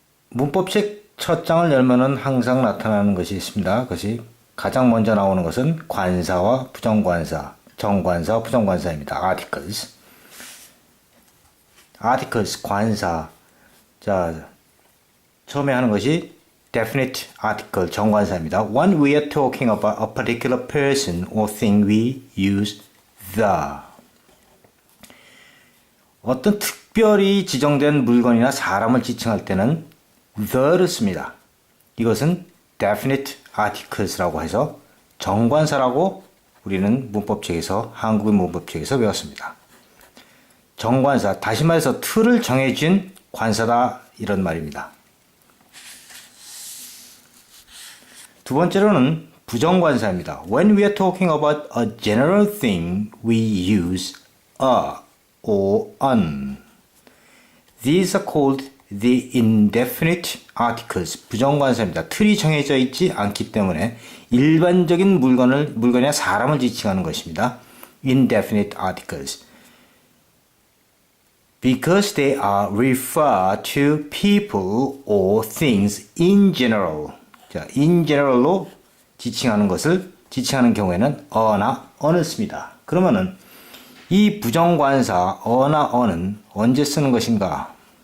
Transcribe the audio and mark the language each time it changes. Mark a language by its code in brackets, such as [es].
[ko] 문법책 첫 장을 열면은 항상 나타나는 것이 있습니다. 그것이 가장 먼저 나오는 것은 관사와 부정관사, 정관사와 부정관사입니다. articles, 관사. 자, 처음에 하는 것이 definite article, 정관사입니다. [en] When we are talking about a particular person or thing, we use the. [ko] 어떤 특별히 지정된 물건이나 사람을 지칭할 때는 the를 씁니다. 이것은 definite articles라고 해서 정관사라고 우리는 문법책에서, 한국의 문법책에서 배웠습니다. 정관사, 다시 말해서 틀을 정해준 관사다, 이런 말입니다. 두 번째로는 부정관사입니다. [en] When we are talking about a general thing, we use a or an. These are called the indefinite articles. [ko] 부정관사입니다. 틀이 정해져 있지 않기 때문에 일반적인 물건이나 사람을 지칭하는 것입니다. [en] indefinite articles. Because they are referred to people or things in general. [ko] 자, [en] in general [ko] 로 지칭하는 경우에는 a나 on을 씁니다. 그러면은 이 부정관사 a나 on은 언제 쓰는 것인가?